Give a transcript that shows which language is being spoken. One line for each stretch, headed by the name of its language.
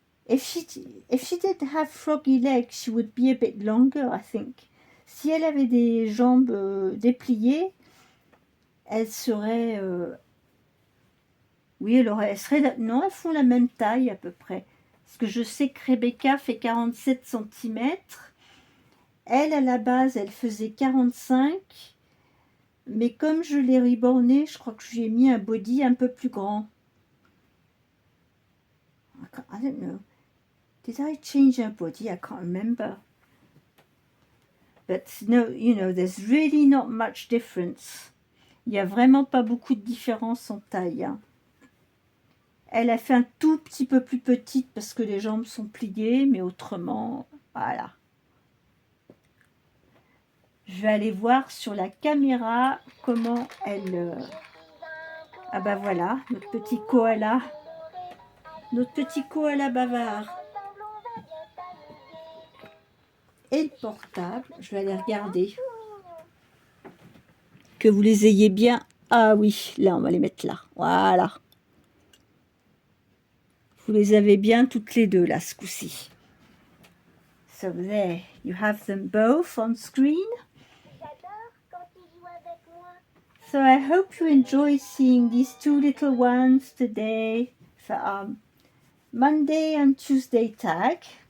English: If she did have froggy legs, she would be a bit longer, I think.
French: Si elle avait des jambes dépliées, elle serait... oui, elle serait... Non, elles font la même taille à peu près. Parce que je sais que Rebecca fait 47 cm. Elle, à la base, elle faisait 45. Mais comme je l'ai rebornée, je crois que je lui ai mis un body un peu plus grand.
English: I don't know. Did I change her body? I can't remember. But no, you know, there's really not much difference.
French: Il n'y a vraiment pas beaucoup de différence en taille. Hein. Elle a fait un tout petit peu plus petite parce que les jambes sont pliées, mais autrement, voilà. Je vais aller voir sur la caméra comment elle... Ah bah voilà, notre petit koala. Notre petit koala bavard. Et le portable, je vais aller regarder. Que vous les ayez bien. Ah oui, là, on va les mettre là. Voilà. Vous les avez bien toutes les deux là, ce coup-ci.
English: So there, you have them both on screen. So I hope you enjoy seeing these two little ones today for our Monday and Tuesday tag.